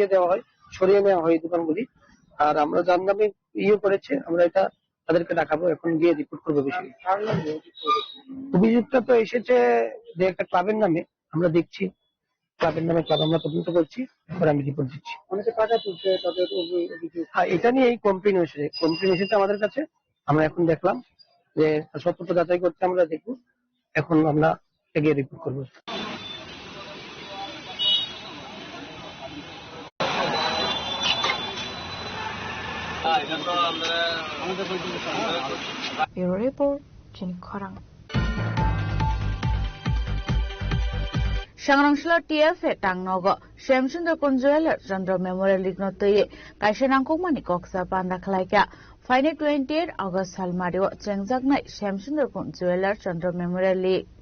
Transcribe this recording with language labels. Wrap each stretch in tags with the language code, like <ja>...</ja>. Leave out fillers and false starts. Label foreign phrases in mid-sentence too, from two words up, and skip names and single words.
<bn>দেওয়া হয় সরিয়ে নেওয়া হয় এই দোকানগুলি আর আমরা যার নামে করেছে আমরা এটা তাদেরকে দেখাবো এখন গিয়ে রিপোর্ট করবো বিষয়ে অভিযোগটা তো এসেছে যে একটা ক্লাবের নামে আমরা দেখছি ক্লাবের নামে ক্লাব আমরা তদন্ত করছি পরে আমি রিপোর্ট দিচ্ছি অনেকে টাকা তুলছে তাদের হ্যাঁ এটা নিয়ে এই কমপ্লেন এসেছে আমাদের কাছে আমরা এখন দেখলাম যে সত্যতা যাচাই করতে আমরা দেখব এখন আমরা এগিয়ে রিপোর্ট করবো।</bn> <trp>Bureau Report, Jenik Khorang. Sangrangshla TF Tangnogo, Shamsundar Kunjueler, Chandra Memorial Lignotoye, Kaishanangkumani Koksa Panda Klaika,</trp> <en>Friday 28 August</en> <trp>Halmario, Chengzak Night, Shamsundar Kunjueler, Chandra Memorial League.</trp>